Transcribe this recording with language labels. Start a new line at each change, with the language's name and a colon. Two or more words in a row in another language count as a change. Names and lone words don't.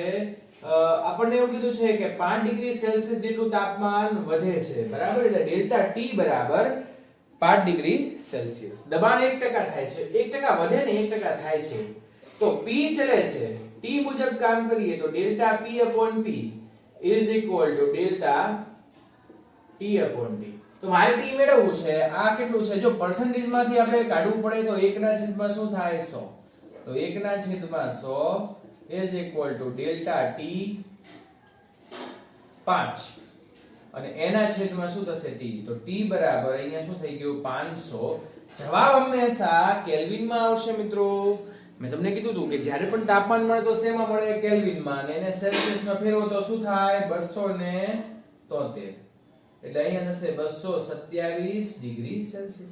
Gujarati: આપણને એવું કીધું છે કે 5
English: degree Celsius
Gujarati: જેટલું તાપમાન વધે છે, બરાબર, એટલે ડેલ્ટા t બરાબર 5
English: degree Celsius.
Gujarati: દબાણ 1% થાય છે, 1% વધે ને 1% થાય છે, તો p ચલે છે, t મુજબ કામ કરીએ તો ડેલ્ટા p/p
English: is equal to
Gujarati: ડેલ્ટા t/t. તો મારે t મેળવવું છે, આ કેટલું છે, જો percentage માંથી આપણે કાઢવું પડે તો 1 ના છેદમાં શું થાય 100, તો 1 ના છેદમાં 100
English: is equal to
Gujarati: ડેલ્ટા t 5 અને a ના છેદમાં શું થશે t, તો t બરાબર અહીંયા શું થઈ ગયું 500. જવાબ હંમેશા કેલ્વિન માં આવશે મિત્રો. મેં તમને કીધું હતું કે જ્યારે પણ તાપમાન મળે તો શેમાં મળે, કેલ્વિન માં, અને એને સેલ્સિયસ માં ફેરવો તો શું થાય 273, એટલે અહીંયા થશે 227
English: degree Celsius.